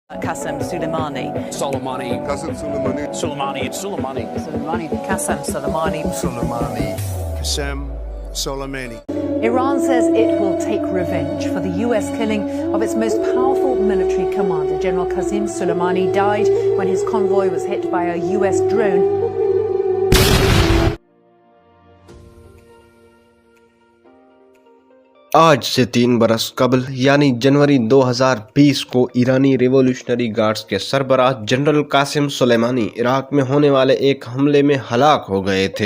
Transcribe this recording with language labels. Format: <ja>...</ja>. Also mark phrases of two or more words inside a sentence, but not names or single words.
<en>Qasem Soleimani. Soleimani. Qasem Soleimani. Soleimani. It's Soleimani. Soleimani. Qasem Soleimani. Soleimani. Qasem Soleimani. Iran says it will take revenge for the US killing of its most powerful military commander. General Qasem Soleimani died when his convoy was hit by a US drone.</en> <ur>آج سے 3 برس قبل یعنی جنوری 2020 کو ایرانی ریولوشنری گارڈز کے سربراہ جنرل قاسم سلیمانی عراق میں ہونے والے ایک حملے میں ہلاک ہو گئے تھے۔</ur>